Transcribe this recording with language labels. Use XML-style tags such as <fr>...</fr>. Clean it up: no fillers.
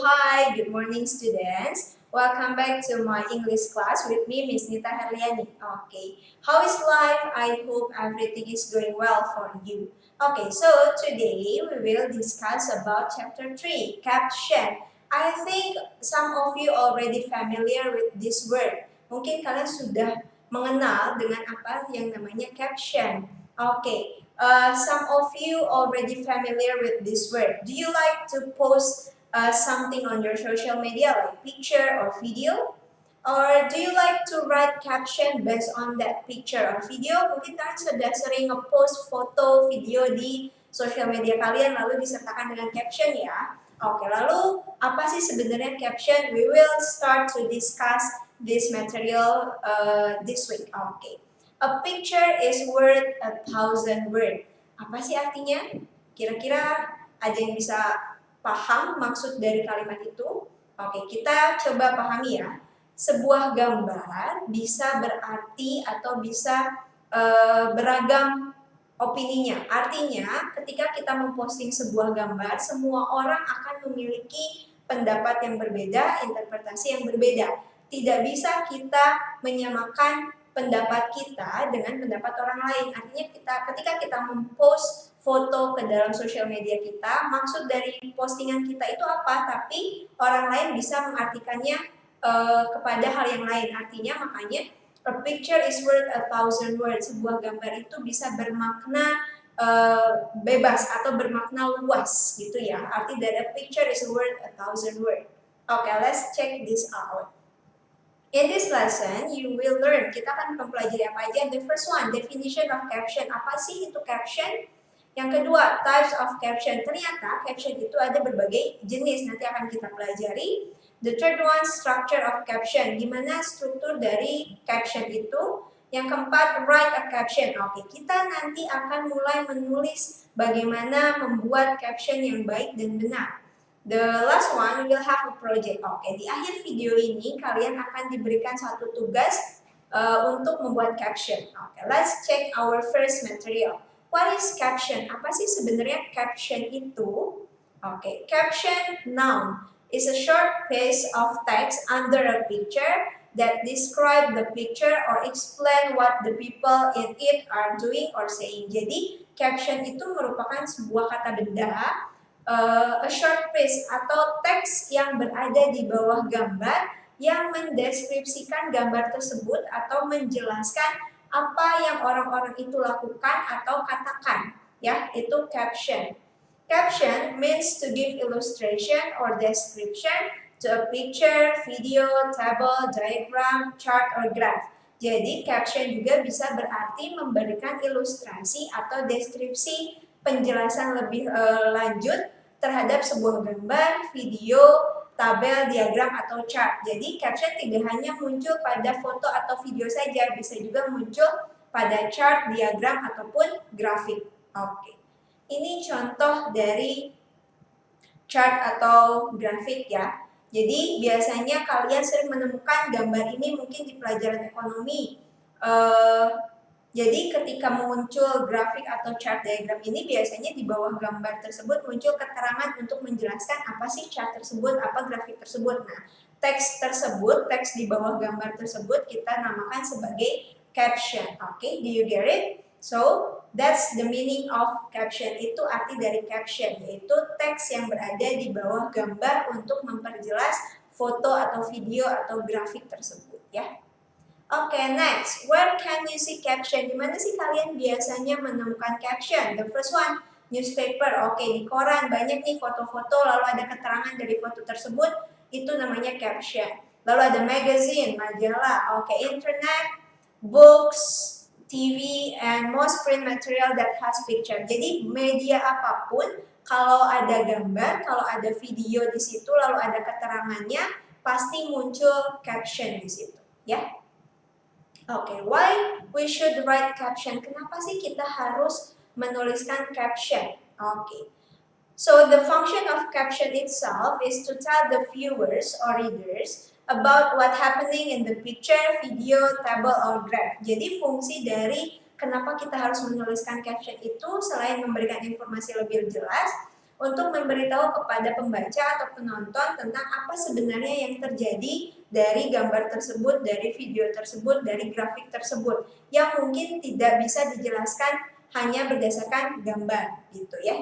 <en>Hi, good morning students. Welcome back to my English class with me, Miss Nita Herliani. Okay, how is life? I hope everything is going well for you. Okay, so today we will discuss about chapter 3, caption. I think some of you already familiar with this word.</en> <id>Mungkin kalian sudah mengenal dengan apa yang namanya caption.</id> <en>Okay, some of you already familiar with this word. Do you like to post something on your social media like picture or video? Or do you like to write caption based on that picture or video?</en> <id>Mungkin kalian sudah sering nge-post foto, video di social media kalian lalu disertakan dengan caption ya. Oke, lalu apa sih sebenarnya caption?</id> <en>We will start to discuss this material this week. Oke. A picture is worth 1,000 words.</en> <id>Apa sih artinya? Kira-kira ada yang bisa paham maksud dari kalimat itu? Oke, kita coba pahami ya. Sebuah gambar bisa berarti atau bisa beragam opininya. Artinya, ketika kita memposting sebuah gambar, semua orang akan memiliki pendapat yang berbeda, interpretasi yang berbeda. Tidak bisa kita menyamakan pendapat kita dengan pendapat orang lain. Artinya ketika kita mempost foto ke dalam sosial media kita, maksud dari postingan kita itu apa, tapi orang lain bisa mengartikannya kepada hal yang lain. Artinya makanya</id> <en>a picture is worth 1,000 words.</en> <id>Sebuah gambar itu bisa bermakna bebas atau bermakna luas gitu ya. Arti dari</id> <en>a picture is worth 1,000 words. Okay, let's check this out. In this lesson, you will learn,</en> <id>kita akan mempelajari apa aja.</id> <en>The first one, definition of caption.</en> <id>Apa sih itu caption? Yang kedua,</id> <en>types of caption.</en> <id>Ternyata caption itu ada berbagai jenis, nanti akan kita pelajari.</id> <en>The third one, structure of caption.</en> <id>Gimana struktur dari caption itu? Yang keempat,</id> <en>write a caption.</en> <id>Oke, kita nanti akan mulai menulis bagaimana membuat caption yang baik dan benar.</id> <en>The last one, we will have a project.</en> <id>Oke, di akhir video ini kalian akan diberikan satu tugas untuk membuat caption.</id> <en>Oke, let's check our first material. What is caption?</en> <id>Apa sih sebenarnya caption itu?</id> <en>Oke, caption noun is a short piece of text under a picture that describe the picture or explain what the people in it are doing or saying.</en> <id>Jadi, caption itu merupakan sebuah kata benda,</id> <en>a short piece</en> <id>atau teks yang berada di bawah gambar yang mendeskripsikan gambar tersebut atau menjelaskan apa yang orang-orang itu lakukan atau katakan, ya, itu caption.</id> <en>Caption means to give illustration or description to a picture, video, table, diagram, chart, or graph.</en> <id>Jadi caption juga bisa berarti memberikan ilustrasi atau deskripsi penjelasan lebih lanjut terhadap sebuah gambar, video, tabel, diagram, atau chart. Jadi caption tidak hanya muncul pada foto atau video saja, bisa juga muncul pada chart, diagram, ataupun grafik. Oke. Ini contoh dari chart atau grafik ya. Jadi biasanya kalian sering menemukan gambar ini mungkin di pelajaran ekonomi. Jadi ketika muncul grafik atau chart diagram ini biasanya di bawah gambar tersebut muncul keterangan untuk menjelaskan apa sih chart tersebut, apa grafik tersebut. Nah, teks tersebut, teks di bawah gambar tersebut kita namakan sebagai caption.</id> <en>Oke, do you get it? So, that's the meaning of caption.</en> <id>Itu arti dari caption, yaitu teks yang berada di bawah gambar untuk memperjelas foto atau video atau grafik tersebut ya.</id> <en>Oke, next. Where can you see caption?</en> <id>Di mana sih kalian biasanya menemukan caption?</id> <en>The first one, newspaper.</en> <id>Oke, di koran banyak nih foto-foto, lalu ada keterangan dari foto tersebut, itu namanya caption. Lalu ada magazine, majalah.</id> <en>Oke, internet, books, TV, and most print material that has picture.</en> <id>Jadi media apapun, kalau ada gambar, kalau ada video di situ, lalu ada keterangannya, pasti muncul caption di situ, ya. Oke,</id> <en>why we should write caption?</en> <id>Kenapa sih kita harus menuliskan caption? Oke.</id> <en>So the function of caption itself is to tell the viewers or readers about what happening in the picture, video, table, or graph.</en> <id>Jadi fungsi dari kenapa kita harus menuliskan caption itu selain memberikan informasi lebih jelas, untuk memberitahu kepada pembaca atau penonton tentang apa sebenarnya yang terjadi dari gambar tersebut, dari video tersebut, dari grafik tersebut yang mungkin tidak bisa dijelaskan hanya berdasarkan gambar gitu ya.</id>